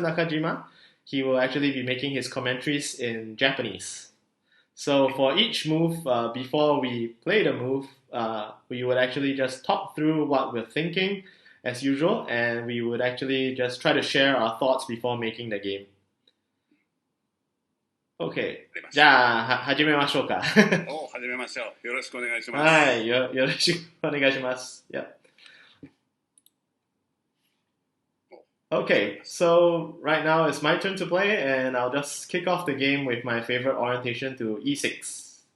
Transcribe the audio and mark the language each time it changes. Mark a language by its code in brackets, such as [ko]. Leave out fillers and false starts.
[en] Nakajima, he will actually be making his commentaries in Japanese. So for each move, before we play the move, we would actually just talk through what we're thinking as usual, and we would actually just try to share our thoughts before making the game. [ja] OK。じゃあ、始めましょうか。始めましょう。よろしくお願いします。はい、よろしくお願いします。 [en] Yep. Okay, so right now it's my turn to play, and I'll just kick off the game with my favorite orientation to e6.